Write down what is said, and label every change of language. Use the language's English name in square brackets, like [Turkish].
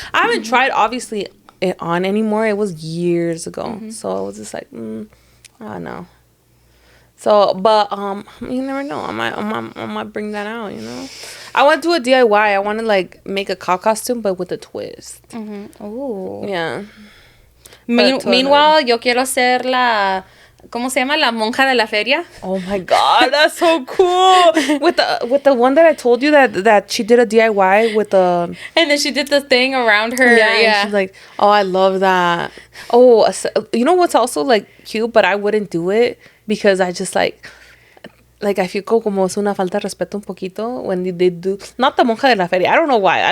[English] I haven't tried obviously it on anymore. It was years ago, so I was just like I don't know. So but you never know, I might bring that out, you know. I want to do a DIY. I want to like make a cop costume but with a twist. Oh yeah. [Spanish] Meanwhile, yo quiero ser la, ¿cómo se llama? La monja de la feria. [English] Oh my god, that's so cool. with the one that I told you that she did a DIY with the, and then she did the thing around her. Yeah. She's like, oh, I love that. Oh, you know what's also like cute, but I wouldn't do it because I just like I feel [Spanish] como es una falta de respeto un poquito [English] when they do, not the monja de la feria. I don't know why.